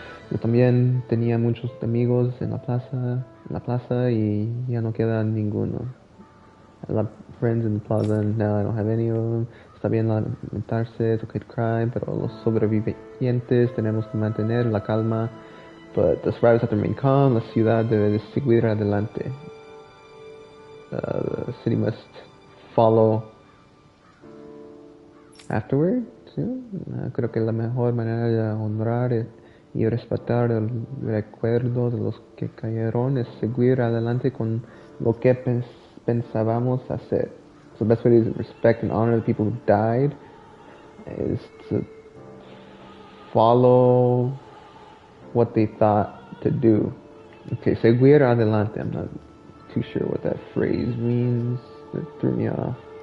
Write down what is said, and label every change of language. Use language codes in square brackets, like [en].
[es] Yo también tenía muchos amigos en la plaza y ya no queda ninguno. [en] I have friends in the plaza and now I don't have any of them. [es] Está bien lamentarse, [en] it's okay to cry, [es] pero los sobrevivientes tenemos que mantener la calma. [en] But the survivors have to remain calm. [es] La ciudad debe de seguir adelante. [en] The city must follow afterwards. [es] Creo que la mejor manera de honrar y respetar el recuerdo de los que cayeron es seguir adelante con lo que pensábamos hacer. [en] So the best way to respect and honor the people who died is to follow what they thought to do. Okay, [es] seguir adelante. [en] I'm not too sure what that phrase means. It threw me off.